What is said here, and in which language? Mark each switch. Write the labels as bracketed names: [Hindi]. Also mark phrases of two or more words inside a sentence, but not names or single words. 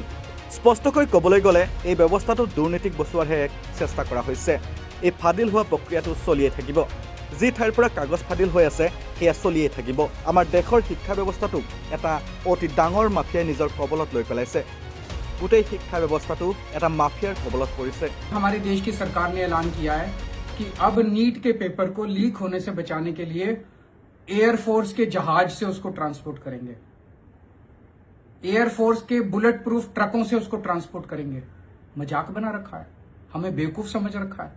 [Assamese] স্পষ্টকৈ ক'বলৈ গ'লে এই ব্যৱস্থাটো দুৰ্নীতিক বচোৱাৰহে এক চেষ্টা কৰা হৈছে। এই ফাদিল হোৱা প্ৰক্ৰিয়াটো চলিয়ে থাকিব। যি ঠাইৰ পৰা কাগজ ফাদিল হৈ আছে সেয়া চলিয়ে থাকিব। আমাৰ দেশৰ শিক্ষা ব্যৱস্থাটোক এটা অতি ডাঙৰ মাফিয়াই নিজৰ কবলত লৈ পেলাইছে। গোটেই শিক্ষা ব্যৱস্থাটো এটা মাফিয়াৰ কবলত পৰিছে। [Hindi] हमारे देश की सरकार ने ऐलान किया है कि अब नीट के पेपर को लीक होने से बचाने के लिए एयरफोर्स के जहाज से उसको ट्रांसपोर्ट करेंगे, एयरफोर्स के [English] bullet proof [Hindi] ट्रकों से उसको ट्रांसपोर्ट करेंगे। मजाक बना रखा है, हमें बेवकूफ समझ रखा है।